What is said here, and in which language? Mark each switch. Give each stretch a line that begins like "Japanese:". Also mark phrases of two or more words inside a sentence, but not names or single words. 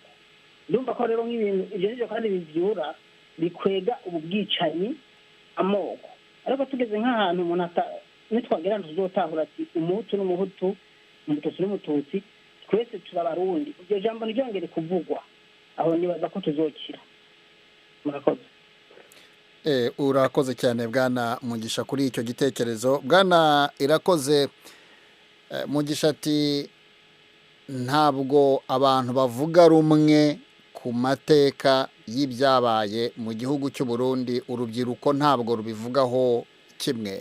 Rundi: Ndumva ko rero nk'ibintu ibyo nivyo kandi bivyura bikwega ubu bwicanyi amoko. Ariko tugeze nk'ahantu umuntu nitwagera tuzotahura ati umuhutu n'umuhutu, umututsi n'umututsi, twese turabarundi, iryo jambo ntiryongere kuvugwa, aho nibaza ko tuzokira. Murakoze.
Kinyarwanda: Urakoze cyane Bwana Mugisha kuri icyo gitekerezo. Bwana Irakoze, Mugisha ati ntabwo abantu bavuga rumwe ku mateka y'ibyabaye mu gihugu cy'u Burundi, urubyiruko ntabwo rubivugaho kimwe.